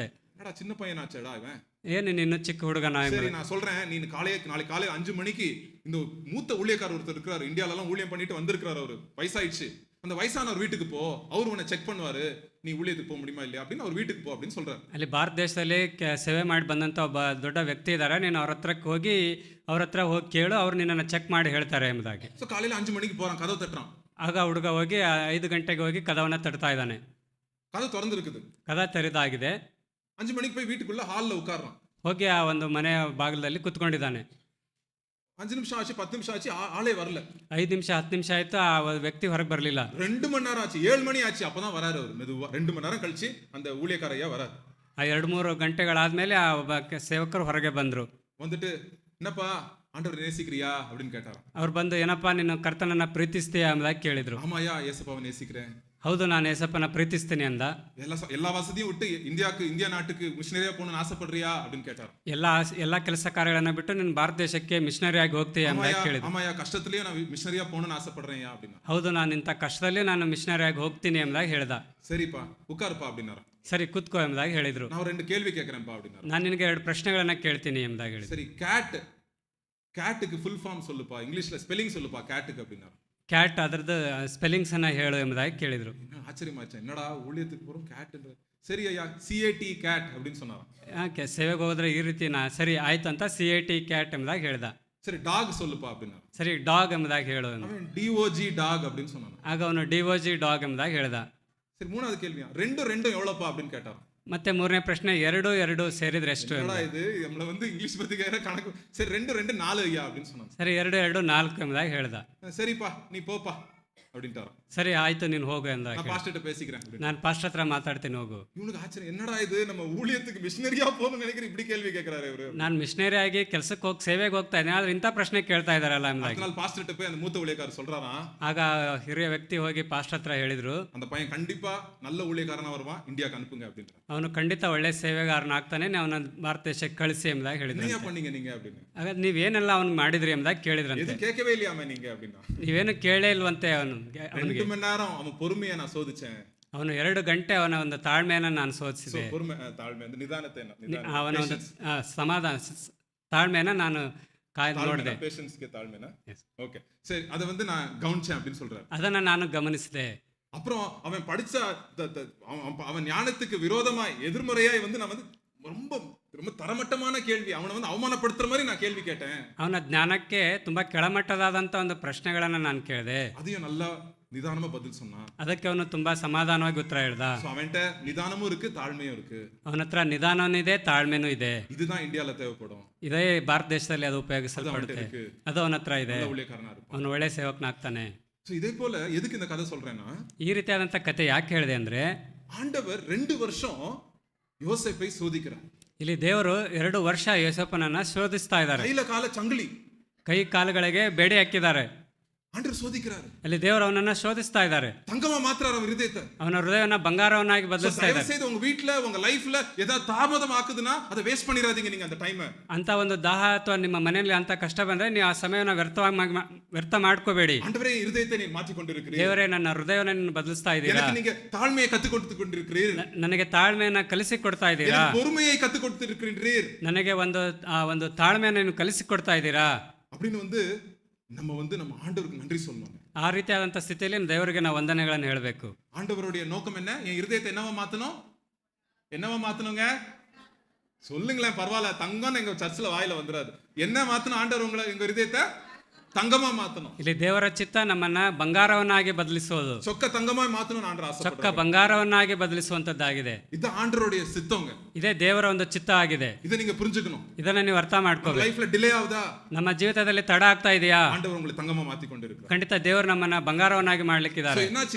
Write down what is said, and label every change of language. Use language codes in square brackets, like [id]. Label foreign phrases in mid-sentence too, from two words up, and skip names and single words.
[ta] என்னடா சின்ன பையனாச்சடா இவன், [kn] ಏನು ನೀನು ಚಿಕ್ಕ ಹುಡುಗನ? [ta] சரி நான் சொல்றேன், நீ நாளைக்கு காலையில 5 மணிக்கு இந்த மூத்த ஊழியக்காரர் ஒருத்தர் இருக்கிறாரு, இந்தியால எல்லாம் ஊழியம் பண்ணிட்டு வந்திருக்கிறாரு, அவரு வயசாயிடுச்சு, அந்த வயசானவர் வீட்டுக்கு போ, அவர் உன்னை செக் பண்ணுவாரு, நீ ஊழியத்துக்கு போக முடியுமா இல்லையா அப்படின்னு அவர் வீட்டுக்கு போ அப்படின்னு சொல்றாரு. [kn] ಅಲ್ಲಿ ಭಾರತ ದೇಶದಲ್ಲಿ ಸೇವೆ ಮಾಡಿ ಬಂದಂತ ಒಬ್ಬ ದೊಡ್ಡ ವ್ಯಕ್ತಿ ಇದ್ದಾರೆ, ನೀನು ಅವ್ರ ಹತ್ರ ಹೋಗಿ ಕೇಳು, ಅವ್ರು ನಿನ್ನನ್ನು ಚೆಕ್ ಮಾಡಿ ಹೇಳ್ತಾರೆ ಎಂಬುದಾಗಿ. [ta] ಸೊ ಕಾலையில 5 மணிக்கு போறான், கதவு தட்டுறான். [kn] ಆಗ ಹುಡುಗ ಹೋಗಿ 5 ಗಂಟೆಗೆ ಹೋಗಿ ಕದವನ್ನ ತಟ್ತಾ ಇದ್ದಾನೆ. [ta] கதவு திறந்து இருக்குது, [kn] ಕದ ತೆರೆದಾಗಿದೆ. [ta] 5 மணிக்கு போய் வீட்டுக்குள்ள ஹால்ல உட்கார்றான். [kn] ಹೋಗಿ ಆ ಒಂದು ಮನೆಯ ಬಾಗಿಲಲ್ಲಿ ಕುತ್ಕೊಂಡಿದ್ದಾನೆ. [ta] 5 நிமிஷம் ஆச்சு, 10 நிமிஷம் ஆச்சு, ஆளே வரல. [kn] 5 ನಿಮಿಷ 10 ನಿಮಿಷ ಆಯ್ತು, ಆ ವ್ಯಕ್ತಿ ಹೊರಗೆ ಬರಲಿಲ್ಲ. [ta] 2 மணி நேரம் ஆச்சு, 7 மணி ஆச்சு, அப்பதான் வராரு அவர் மெதுவா. 2 மணி நேரம் கழிச்சு அந்த ஊழியக்காரையா வராரு. [kn] ಆ 2-3 ಗಂಟೆಗಳಾದ್ಮೇಲೆ ಆ ಒಬ್ಬ ಸೇವಕರು ಹೊರಗೆ ಬಂದ್ರು. [ta] வந்துட்டு என்னப்பா ஆண்டவர் நேசிக்கிறியா அப்படின்னு கேட்டாராம். [kn] ಅವ್ರು ಬಂದು ಏನಪ್ಪಾ ನೀನು ಕರ್ತನನ್ನ ಪ್ರೀತಿಸ್ತೀಯಾ ಎಂಬುದಾಗಿ ಕೇಳಿದ್ರು. [ta] ஆமாயா ஏசப்பாவை நேசிக்கிறேன். [kn] ಹೌದು, ನಾನು ಏಸಪ್ಪನ ಪ್ರೀತಿಸ್ತೀನಿ ಅಂದ. [ta] எல்லா வசதியும் விட்டு இந்தியா நாட்டுக்கு மிஷனரியா போகணும்னு ஆசைப்படுறியா அப்படின்னு கேட்டார். [kn] ಎಲ್ಲಾ ಕೆಲಸ ಕಾರ್ಯಗಳನ್ನ ಬಿಟ್ಟು ನೀನು ಭಾರತ ದೇಶಕ್ಕೆ ಮಿಷನರಿ ಆಗಿ ಹೋಗ್ತೀಯಾ ಅಂತ ಕೇಳಿದ್ರು. [ta] ஆமாயா கஷ்டத்திலேயே நான் மிஷனரியா போகணும்னு ஆசைப்படுறேன்யா அப்படின்னா. [kn] ಹೌದು, ನಾನು ಇಂಥ ಕಷ್ಟದಲ್ಲಿ ನಾನು ಮಿಷನರಿ ಆಗಿ ಹೋಗ್ತೀನಿ ಎಂಬುದಾಗಿ ಹೇಳ್ದ. [ta] சரிப்பா உட்காருப்பா அப்படின்னாரு. [kn] ಸರಿ ಕೂತ್ಕೋ ಎಂಬುದಾಗಿ ಹೇಳಿದ್ರು. [ta] நான் 2 கேள்வி கேட்கிறேன்ப்பா அப்படின்னாரு. [kn] ನಾನು ನಿನಗೆ 2 ಪ್ರಶ್ನೆಗಳನ್ನ ಕೇಳ್ತೀನಿ ಎಂಬುದಾಗಿ ಹೇಳಿದ್ರು. [ta] சரி, கேட்டுக்கு [en] full form [ta] சொல்லுப்பா, இங்கிலீஷ்ல ஸ்பெல்லிங் சொல்லுப்பா கேட்டுக்கு அப்படின்னாரு. [kn] ಕ್ಯಾಟ್ ಅದರದ್ದು ಸ್ಪೆಲ್ಲಿಂಗ್ಸ್ ಅನ್ನ ಹೇಳು ಎಂಬುದಾಗಿ ಕೇಳಿದ್ರು. [ta] ஆச்சரியமாச்சு, என்னடா ஊழியத்துக்கு போறோம் கேட்ன்ற. சரி ஐயா, CAT கேட் அப்படின்னு சொன்னாராம். [kn] ಯಾಕೆ ಸೇವೆಗೆ ಹೋದ್ರೆ ಈ ರೀತಿ ಸರಿ ಆಯ್ತು ಅಂತ CAT ಕ್ಯಾಟ್ ಎಂಬುದಾಗಿ ಹೇಳ್ದ. [ta] சரி டாக் சொல்லுப்பா அப்படின்னா. [kn] ಸರಿ ಡಾಗ್ ಎಂಬುದಾಗಿ ಹೇಳು. [ta] அவன் DOG டாக் அப்படின்னு சொன்னான். [kn] ಆಗ ಅವನು DOG ಡಾಗ್ ಎಂಬುದಾಗಿ ಹೇಳ್ದ. [ta] சரி, 3வது கேள்வியா, 2 எவ்வளோப்பா அப்படின்னு கேட்டாராம். [kn] ಮತ್ತೆ 3ನೇ ಪ್ರಶ್ನೆ 2 ಸೇರಿದ್ರೆ ಎಷ್ಟು? [ta] இது நம்மள வந்து இங்கிலீஷ் பத்தி கணக்கு. சரி 2 4 ஐயா அப்படின்னு சொன்னாங்க. [kn] ಸರಿ 2 4 ಎಂಬುದಾಗಿ ಹೇಳ್ದ. [ta] சரிப்பா நீ போப்பா அப்படின்ட்டாராம். [kn] ಸರಿ ಆಯ್ತು ನೀನು ಹೋಗು ಅಂದ. [ta] நான் பாஸ்டர்ட்ட பேசிக்கிறேன் அப்படின்னு. [kn] ನಾನು ಪಾಸ್ಟರ್ ಹತ್ರ ಮಾತಾಡ್ತೀನಿ ಹೋಗು. [ta] இவனுக்கு ஆச்சரியம், என்னடா இது நம்ம ஊழியத்துக்கு மிஷனரியா போகணும்னு நினைக்கிறேன், இப்படி கேள்வி கேட்கிறாரு இவரு. [kn] ನಾನು ಮಿಷನರಿ ಆಗಿ ಕೆಲಸಕ್ಕೆ ಹೋಗಿ ಸೇವೆಗೆ ಹೋಗ್ತಾ ಇದ್ದೀನಿ, ಆದ್ರೆ ಇಂಥ ಪ್ರಶ್ನೆ ಕೇಳ್ತಾ ಇದಾರಲ್ಲ ಎಂಬುದಾಗಿ. [ta] அதனால பாஸ்டர்ட்ட போய் அந்த மூத்த ஊழியக்காரர் சொல்றாராம், [kn] ಆಗ ಹಿರಿಯ ವ್ಯಕ್ತಿ ಹೋಗಿ ಪಾಸ್ಟರ್ ಹತ್ರ ಹೇಳಿದ್ರು, [ta] அந்த பையன் கண்டிப்பா நல்ல ஊழியக்காரனா வருவான், இந்தியாக்கு அனுப்புங்க அப்படின்ற. [kn] ಅವನು ಖಂಡಿತ ಒಳ್ಳೆ ಸೇವೆಗಾರನ ಆಗ್ತಾನೆ, ಅವನ ಭಾರತ ದೇಶಕ್ಕೆ ಕಳಿಸಿ ಎಂಬುದಾಗಿ ಹೇಳಿದ್ರು. [ta] என்னையா பண்ணீங்க நீங்க அப்படின்னு. [kn] ಆಗ ನೀವೇನೆಲ್ಲ ಅವ್ನು ಮಾಡಿದ್ರಿ ಎಂಬುದಾಗಿ ಕೇಳಿದ್ರಂತೆ. [ta] எதுவும் கேட்கவே இல்லையாமே நீங்க அப்படின்னா. [kn] ನೀವೇನು ಕೇಳೇ ಇಲ್ವಂತೆ ಅವನಿಗೆ. [ta] 2 மணி நேரம் அவன் பொறுமையை நான் சோதிச்சேன். [kn] ಅವನು 2 ಗಂಟೆ ಅವನ ಒಂದು ತಾಳ್ಮೆಯನ್ನು ನಾನು ಸೋಧಿಸಿದೆ. [ta] பொறுமை, தாழ்மை, அந்த நிதானத்தை, [kn] ಅವನ ಒಂದು ಸಮಾಧಾನ ತಾಳ್ಮೆಯನ್ನು ನಾನು ನೋಡಿದೆ. [ta] பேஷன்ஸ்க்கு தாழ்மைனா. ஓகே சரி, அதை வந்து நான் கவனிச்சேன் அப்படின்னு சொல்றாரு. [kn] ಅದನ್ನ ನಾನು ಗಮನಿಸಿದೆ. [ta] அப்புறம் அவன் படிச்ச அவன் ஞானத்துக்கு விரோதமாய் எதிர்மறையாய் வந்து நான் வந்து ரொம்ப ரொம்ப தரமட்டமான கேள்வி, அவனை வந்து அவமானப்படுத்துற மாதிரி நான் கேள்வி கேட்டேன். [kn] ಅವನ ಜ್ಞಾನಕ್ಕೆ ತುಂಬಾ ಕೆಳಮಟ್ಟದಾದಂತ ಒಂದು ಪ್ರಶ್ನೆಗಳನ್ನ ನಾನು ಕೇಳಿದೆ. [ta] அதையும் நல்லா நிதானமா பதில் சொன்னான். [kn] ಅದಕ್ಕೆ ಅವನು ತುಂಬಾ ಸಮಾಧಾನವಾಗಿ ಉತ್ತರ ಹೇಳ್ದ. [ta] அவன்கிட்ட நிதானமும் இருக்கு, தாழ்மையும் இருக்கு. [kn] ಅವನ ಹತ್ರ ನಿಧಾನನೂ ಇದೆ, ತಾಳ್ಮೆನೂ ಇದೆ. [ta] இதுதான் இந்தியால தேவைப்படும். [kn] ಇದೇ ಭಾರತ ದೇಶದಲ್ಲಿ ಅದು ಉಪಯೋಗಿಸಲ್ಪಡುತ್ತೆ. ಅದು ಅವನ ಹತ್ರ ಇದೆ. [ta] ஊழியக்காரனா இருப்பான், [kn] ಅವನು ಒಳ್ಳೆ ಸೇವಕನಾಗ್ತಾನೆ. [ta] இதே போல எதுக்கு இந்த கதை சொல்றேன்னா, [kn] ಈ ರೀತಿಯಾದಂತ ಕತೆ ಯಾಕೆ ಹೇಳಿದೆ ಅಂದ್ರೆ, [ta] ஆண்டவர் 2 வருஷம் யோசேப்பை சோதிக்கிறார். [kn] ಇಲ್ಲಿ ದೇವರು 2 ವರ್ಷ ಯೋಸೇಫನನ್ನ ಶೋಧಿಸ್ತಾ ಇದ್ದಾರೆ. [ta] கையில கால சங்கிலி, [kn] ಕೈ ಕಾಲುಗಳಿಗೆ ಬೇಡಿ ಹಾಕಿದ್ದಾರೆ. [ta] ஆண்டவர் சோதிக்கிறாரு. [kn] ಅಲ್ಲಿ ದೇವರು ಅವನನ್ನ ಶೋಧಿಸ್ತಾ ಇದ್ದಾರೆ. [ta] தங்கமா மாத்துறாரு அவர் இதயத்தை. [kn] ಅವನ ಹೃದಯವನ್ನ ಬಂಗಾರವನ್ನಾಗಿ ಬದಲಿಸ್ತಾ [ta] தயவு [kn] ಇದ್ದಾರೆ. [ta] செய்து உங்க வீட்ல உங்க லைஃப்ல ஏதாவது தாமதம் ஆக்குதுன்னா அதை வேஸ்ட் பண்ணிராதீங்க நீங்க அந்த டைம். [kn] ಅಂತ ಒಂದು ದಾಹ ಅಥವಾ ನಿಮ್ಮ ಮನೆಯಲ್ಲಿ ಅಂತ ಕಷ್ಟ ಬಂದ್ರೆ ನೀವು ಆ ಸಮಯವನ್ನು ವ್ಯರ್ಥ ಮಾಡ್ಕೋಬೇಡಿ. [ta] ஆண்டவரே இதயத்தை நீ மாற்றி கொண்டிருக்கிறீர். [kn] ದೇವರೇ ನನ್ನ ಹೃದಯವನ್ನು ನೀನು ಬದಲಿಸ್ತಾ ಇದ್ದೀರಾ. [ta] எனக்கு நீங்க தாழ்மையை கத்து கொடுத்து கொண்டிருக்கிறீர். [kn] ನನಗೆ ತಾಳ್ಮೆಯನ್ನ ಕಲಿಸಿಕೊಡ್ತಾ ಇದ್ದೀರಾ. [ta] எனக்கு பொறுமையை கத்து கொடுத்து இருக்கிறீர். [kn] ನನಗೆ ಒಂದು ತಾಳ್ಮೆಯನ್ನು ನೀವು ಕಲಿಸಿಕೊಡ್ತಾ ಇದ್ದೀರಾ [ta] அப்படின்னு வந்து நம்ம வந்து நம்ம ஆண்டவருக்கு நன்றி சொல்லணும். [kn] ಆ ರೀತಿಯಾದಂಥ ಸ್ಥಿತಿಯಲ್ಲಿ ದೇವರಿಗೆ ನಾವು ವಂದನೆಗಳನ್ನು ಹೇಳಬೇಕು. [ta] ஆண்டவருடைய நோக்கம் என்ன? என் இருதயத்தை என்னவா மாத்தணுங்க சொல்லுங்களேன், பரவாயில்ல, தங்கம் எங்க சர்ச்சில் வாயில வந்துடாது. என்ன மாத்தணும் ஆண்டவர் உங்களை, எங்க இருதயத்தை தங்கமா மாத்தணும். [kn] ಇಲ್ಲಿ ದೇವರ ಚಿತ್ತ ನಮ್ಮನ್ನ ಬಂಗಾರವನ್ನಾಗಿ ಬದಲಿಸುವುದು. [ta] சொக்க தங்கமா மாத்தணும் ஆண்டவர் ஆசைப்படுறாரு. [kn] ಚೊಕ್ಕ ಬಂಗಾರವನ್ನಾಗಿ ಬದಲಿಸುವಂತದ್ದಾಗಿದೆ. [ta] இது ஆண்டவருடைய சித்தங்க. [kn] ಇದೇ ದೇವರ ಒಂದು ಚಿತ್ತ ಆಗಿದೆ. [ta] இதை நீங்க புரிஞ்சுக்கணும். [kn] ಇದನ್ನ ನೀವು ಅರ್ಥ ಮಾಡ್ಕೋಬೇಕು. [ta] லைஃப்ல டிலே ஆகுதா? [kn] ನಮ್ಮ ಜೀವಿತದಲ್ಲಿ ತಡ ಆಗ್ತಾ ಇದೆಯಾ? [ta] ஆண்டவர் உங்களை தங்கமா மாத்தி கொண்டிருக்கிறார். [kn] ಖಂಡಿತ ದೇವರು ನಮ್ಮನ್ನ ಬಂಗಾರವನ್ನಾಗಿ ಮಾಡ್ಲಿಕ್ಕಿದ್ದಾರೆ. [ta] என்னாச்சு?